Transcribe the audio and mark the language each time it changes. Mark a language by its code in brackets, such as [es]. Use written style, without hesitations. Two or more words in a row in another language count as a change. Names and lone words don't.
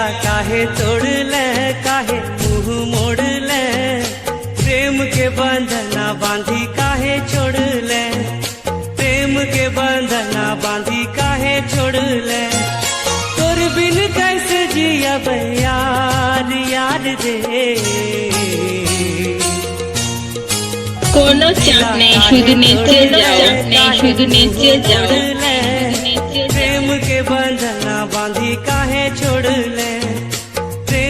[bho] काहे तोड़ले काहे मुंह मोड़ले प्रेम के बंधना बांधी काहे छोड़ले प्रेम के बंधना बांधी काहे छोड़ले तोर बिन कैसे जियब यार यार दे [bn] কোনো চাপ নেই শুধু নেচে যাও নেই শুধু নেচে যাও [bho] प्रेम के बंधना बांधी काहे छोड़ ले